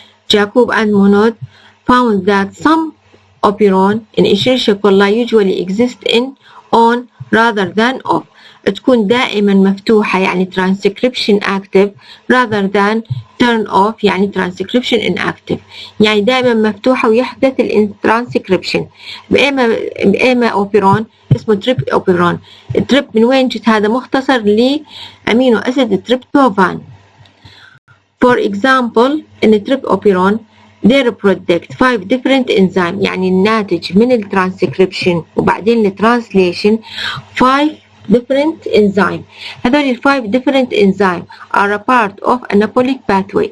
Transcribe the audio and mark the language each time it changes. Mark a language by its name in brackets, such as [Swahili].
[English] Jacob and Monod found that some operon in Escherichia coli usually exist on rather than off. [Arabic] تكون دائما مفتوحة يعني transcription active rather than turn off يعني transcription inactive. يعني دائما مفتوحة ويحدث transcription بأما أوبيرون اسمه تريب أوبيرون. التريب من وين جت؟ هذا مختصر لأمينو أسيد تريبتوفان. [English] For example in trp operon they reproduce 5 different enzymes [Arabic] يعني الناتج من الترانسكريبشن وبعدين الترانسليشن [English] 5 different enzymes. [Arabic] هذول ال [English] 5 different enzymes are a part of anabolic pathway.